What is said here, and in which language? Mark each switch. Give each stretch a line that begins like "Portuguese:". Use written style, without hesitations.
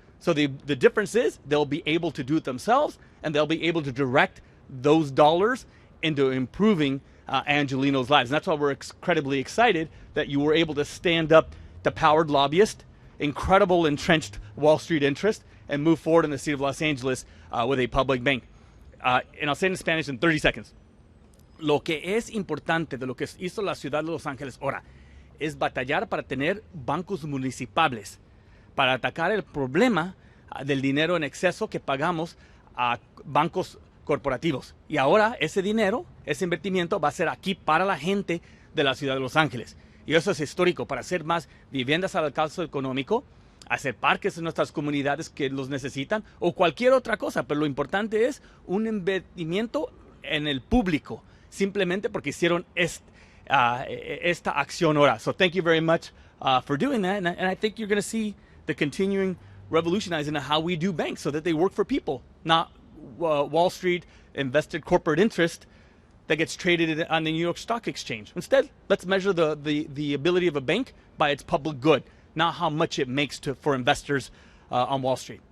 English: So the difference is they'll be able to do it themselves, and they'll be able to direct those dollars into improving Angelinos' lives. And that's why we're incredibly excited that you were able to stand up to powered lobbyists, incredible entrenched Wall Street interest, and move forward in the city of Los Angeles with a public bank. And I'll say it in Spanish in 30 seconds.
Spanish: Lo que es importante de lo que hizo la ciudad de Los Ángeles ahora es batallar para tener bancos municipales, para atacar el problema del dinero en exceso que pagamos a bancos corporativos. Y ahora ese dinero, ese invertimiento va a ser aquí para la gente de la ciudad de Los Ángeles. Y eso es histórico, para hacer más viviendas al alcance económico, hacer parques en nuestras comunidades que los necesitan o cualquier otra cosa. Pero lo importante es un invertimiento en el público, simplemente porque hicieron esta acción ahora.
English: So thank you very much for doing that. And I think you're going to see the continuing revolutionizing of how we do banks so that they work for people, not Wall Street invested corporate interest that gets traded on the New York Stock Exchange. Instead, let's measure the ability of a bank by its public good, not how much it makes for investors on Wall Street.